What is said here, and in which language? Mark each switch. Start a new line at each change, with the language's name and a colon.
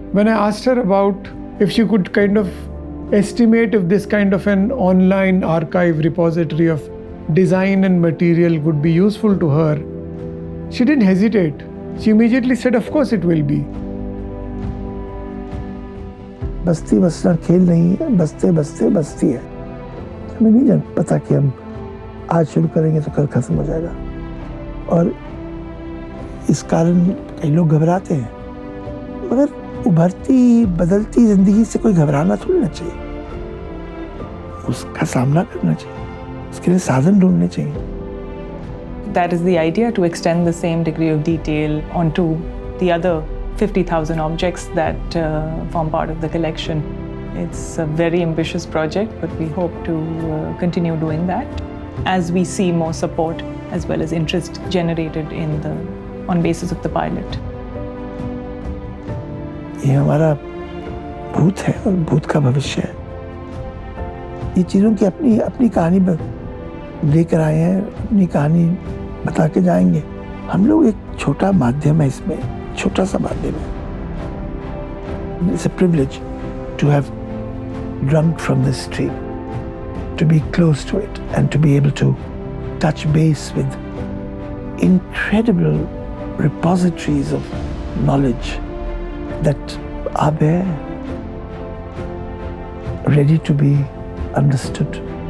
English: When I asked her about if she could kind of estimate if this kind of an online archive repository of design and material would be useful to her, she didn't hesitate. She immediately said, of course it will be.
Hindi: बस्ती बसना खेल नहीं है, बसते बसते बस्ती है. हमें नहीं जान पता कि हम आज शुरू करेंगे तो कल खत्म हो जाएगा. और इस कारण कई लोग घबराते हैं. मगर उभरती बदलती जिंदगी से कोई घबराना थोड़ी ना चाहिए. उसका सामना करना चाहिए. उसके लिए साधन ढूंढने चाहिए.
English: That is the idea, to extend the same degree of detail onto the other 50,000 objects that form part of the collection. It's a very ambitious project, but we hope to continue doing that as we see more support as well as interest generated on basis of the pilot.
Hindi: ये हमारा भूत है और भूत का भविष्य है. ये चीज़ों की अपनी कहानी लेकर आए हैं, अपनी कहानी बता के जाएंगे. हम लोग एक छोटा माध्यम है इसमें, छोटा सा माध्यम है.
English: It's a privilege to have drunk from this stream, to be close to it and to be able to touch base with incredible repositories of knowledge that are there, ready to be understood.